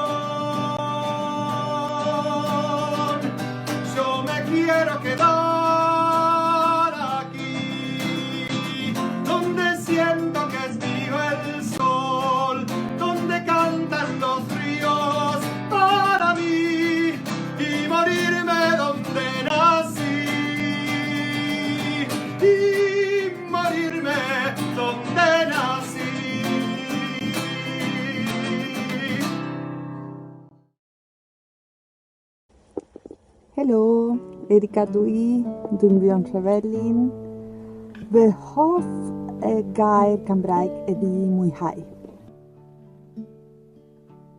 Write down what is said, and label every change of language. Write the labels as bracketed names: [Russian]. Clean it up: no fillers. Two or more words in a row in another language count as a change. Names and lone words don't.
[Spanish] Yo me quiero quedar aquí, donde siento que es mío el sol, donde cantan los ríos para mí y morirme donde nací, y morirme donde nací. [Welsh] Helo, Erika Dwi, dwi'n byw yn Trefellyn. Fy hoff gair Cymraeg ydy mwynhau.